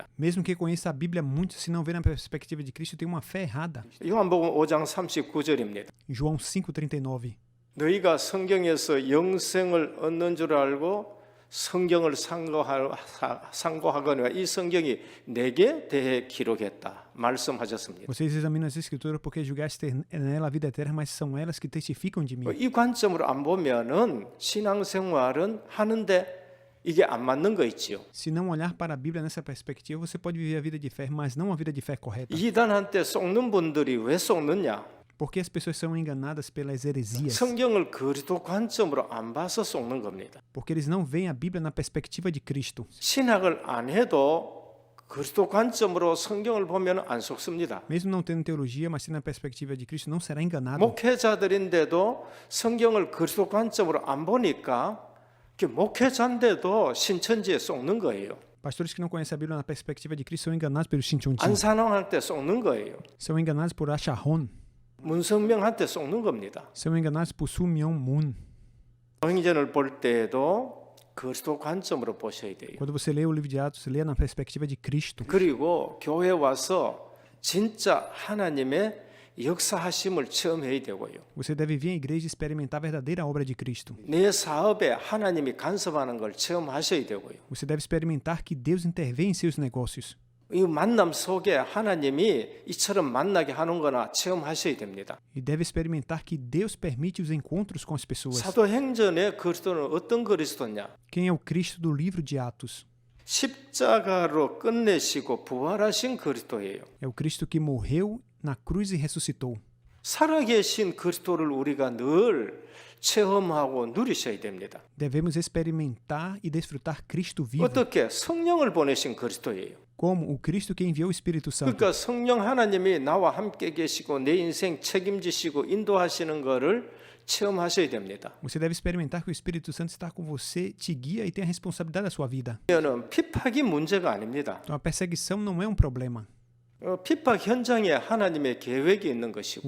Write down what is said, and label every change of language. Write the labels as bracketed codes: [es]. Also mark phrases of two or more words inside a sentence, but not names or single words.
[pt] Mesmo que conheça a Bíblia muito, se não vê na perspectiva de Cristo, tem uma fé errada. [ko] 요한복음 5장 39절입니다. [pt] João 5:39. [ko] 너희가 성경에서 영생을 얻는 줄 알고 성경을 상고하거니와 이 성경이 내게 대해 기록했다 말씀하셨습니다. [pt] Vocês examinam as Escrituras porque julgaste ter nela a vida eterna, mas são elas que testificam de mim. [ko] 이 관점으로 안 보면은 신앙생활은 하는데 이게 안 맞는 거 있지요. [pt] Se não olhar para a Bíblia nessa perspectiva, você pode viver a vida de fé, mas não a vida de fé correta. [ko] 이단한테 속는 분들이 왜 속느냐? [pt] Por que as pessoas são enganadas pelas heresias? [ko] 성경을 그리스도 관점으로 안 봐서 속는 겁니다. [pt] Porque eles não veem a Bíblia na perspectiva de Cristo. [ko] 신학을 안 해도 그리스도 관점으로 성경을 보면 안 속습니다. [pt] Mesmo não tendo teologia, mas sendo na perspectiva de Cristo, não será enganado. [ko] 목회자들인데도 성경을 그리스도 관점으로 안 보니까 목회자인데도 신천지에 속는 거예요. [pt] Pastores que não conhecem a Bíblia na perspectiva de Cristo são enganados pelo Shinchonji. [ko] 안산왕한테 속는 거예요. [pt] São enganados por Acharon. [ko] 문성명한테 속는 겁니다. [pt] São enganados por Sun Myung Moon. [ko] 성전을 볼 때에도 그리스도 관점으로 보셔야 돼요. [pt] Quando você lê o livro de Atos, lê na perspectiva de Cristo. [ko] 그리고 교회 와서 진짜 하나님의 역사하심을 체험해야 되고요. [pt] Você deve vir à igreja e experimentar a verdadeira obra de Cristo. [ko] 내 사업에 하나님이 간섭하는 걸 체험하셔야 되고요. [pt] Você deve experimentar que Deus intervém em seus negócios. [ko] 이 만남 속에 하나님이 이처럼 만나게 하는 거나 체험하셔야 됩니다. [pt] E deve experimentar que Deus permite os encontros com as pessoas. [ko] 사도행전의 그리스도는 어떤 그리스도냐? [pt] Quem é o Cristo do livro de Atos? [ko] 십자가로 끝내시고 부활하신 그리스도예요. [pt] É o Cristo que morreu na cruz e ressuscitou. [ko] 살아계신 그리스도를 우리가 늘 체험하고 누리셔야 됩니다. [pt] Devemos experimentar e desfrutar Cristo vivo. [ko] 어떻게? 성령을 보내신 그리스도예요. [pt] Como o Cristo que enviou o Espírito Santo. [ko] 그러니까 성령 하나님이 나와 함께 계시고 내 인생 책임지시고 인도하시는 거를 체험하셔야 됩니다. [pt] Você deve experimentar que o Espírito Santo está com você, te guia e tem a responsabilidade da sua vida. [ko] 그러면 핍박이 문제가 아닙니다. [pt] Então a perseguição não é um problema. [ko] 핍박 현장에 하나님의 계획이 있는 것이고